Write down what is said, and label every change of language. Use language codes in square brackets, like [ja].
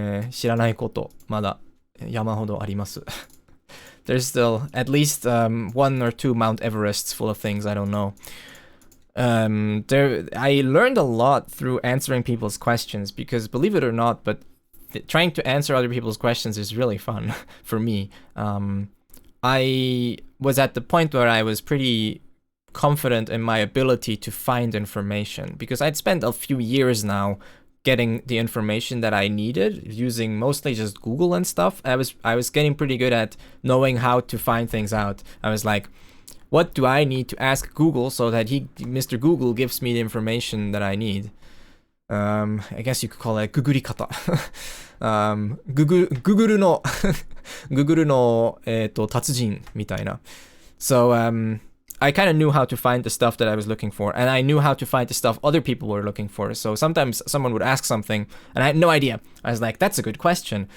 [ja] 知らないことまだ山ほどあります。 [en] There's still at least one or two Mount Everests full of things I don't know. I learned a lot through answering people's questions because, believe it or not, but trying to answer other people's questions is really fun for me. I was at the point where I was pretty confident in my ability to find information because I'd spent a few years now getting the information that I needed using mostly just Google and stuff. I was getting pretty good at knowing how to find things out. I was like, what do I need to ask Google so that Mr. Google gives me the information that I need? I guess you could call it ググり方。 [ja] Google のGoogle の、達人みたいな。 [en] So, I kind of knew how to find the stuff that I was looking for, and I knew how to find the stuff other people were looking for. So sometimes someone would ask something, and I had no idea. I was like, that's a good question.